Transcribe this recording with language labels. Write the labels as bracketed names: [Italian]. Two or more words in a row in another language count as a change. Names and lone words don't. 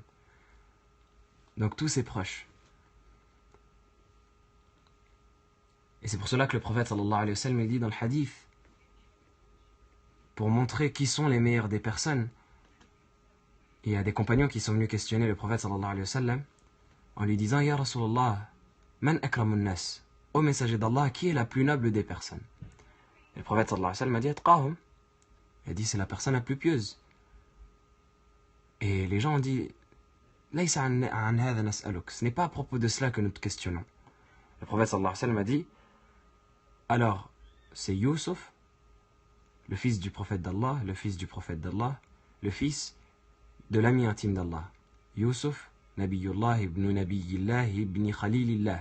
[French] Donc tous ses proches. Et c'est pour cela que le prophète [Arabic] صلى الله عليه وسلم [French] il dit dans le hadith, pour montrer qui sont les meilleurs des personnes, il y a des compagnons qui sont venus questionner le prophète [Arabic] صلى الله عليه وسلم [French] en lui disant [Arabic] يا رسول الله، من أكرم الناس, [French] ô messager d'Allah, qui est la plus noble des personnes? Et le prophète [Arabic] صلى الله عليه وسلم [French] a dit Atqahum. Il a dit c'est la personne la plus pieuse. Et les gens ont dit [Arabic] ليس عن هذا نسألك, [French] ce n'est pas à propos de cela que nous te questionnons. Le prophète [Arabic] صلى الله عليه وسلم [French] a dit alors c'est Youssouf, le fils du prophète d'Allah, le fils du prophète d'Allah, le fils de l'ami intime d'Allah. Youssouf, [Arabic] نبي الله ابن نبي الله ابن خليل الله.